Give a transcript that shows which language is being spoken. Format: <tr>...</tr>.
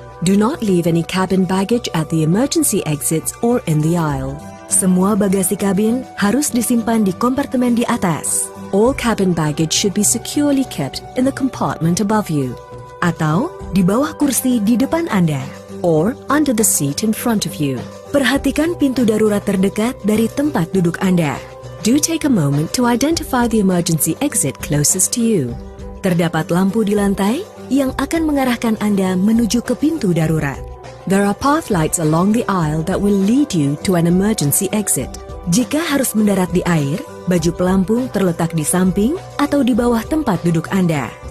<en>Do not leave any cabin baggage at the emergency exits or in the aisle.</en> <id>Semua bagasi kabin harus disimpan di kompartemen di atas.</id> <en>All cabin baggage should be securely kept in the compartment above you.</en> <id>Atau di bawah kursi di depan Anda.</id> <en>Or under the seat in front of you.</en> <id>Perhatikan pintu darurat terdekat dari tempat duduk Anda.</id> <en>Do take a moment to identify the emergency exit closest to you.</en> <id>Terdapat lampu di lantai yang akan mengarahkan Anda menuju ke pintu darurat.</id> <en>There are path lights along the aisle that will lead you to an emergency exit.</en> <id>Jika harus mendarat di air, baju pelampung terletak di samping atau di bawah tempat duduk Anda.</id>